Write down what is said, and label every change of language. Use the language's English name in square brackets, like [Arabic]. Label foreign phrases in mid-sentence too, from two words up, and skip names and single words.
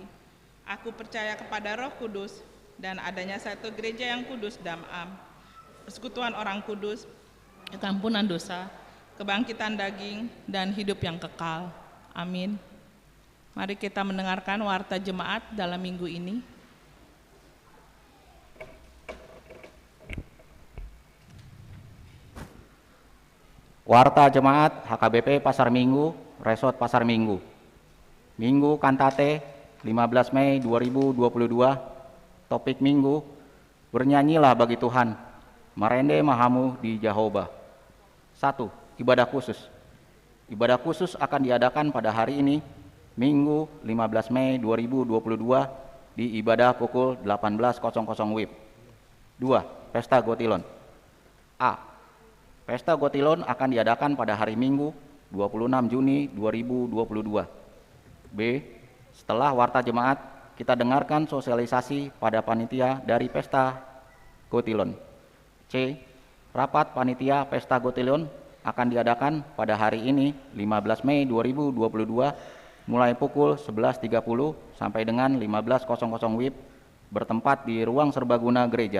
[Indonesian] Aku percaya kepada Roh Kudus dan adanya satu gereja yang kudus dan am, persekutuan orang kudus, ampunan dosa, kebangkitan daging, dan hidup yang kekal. Amin. Mari kita mendengarkan warta jemaat dalam minggu ini. Warta Jemaat HKBP Pasar Minggu, Resort Pasar Minggu. Minggu Kantate 15 Mei 2022, topik Minggu, Bernyanyilah bagi Tuhan, [Batak Toba] merende mahamu di Jehovah. [Indonesian] 1. Ibadah khusus. Ibadah khusus akan diadakan pada hari ini, Minggu 15 Mei 2022 di ibadah pukul 18.00 WIB. 2. Pesta Gotilon. A. Pesta Gotilon akan diadakan pada hari Minggu 26 Juni 2022. B. Setelah warta jemaat, kita dengarkan sosialisasi pada panitia dari Pesta Gotilon. C. Rapat panitia Pesta Gotilon akan diadakan pada hari ini 15 Mei 2022 mulai pukul 11.30 sampai dengan 15.00 WIB bertempat di ruang serbaguna gereja.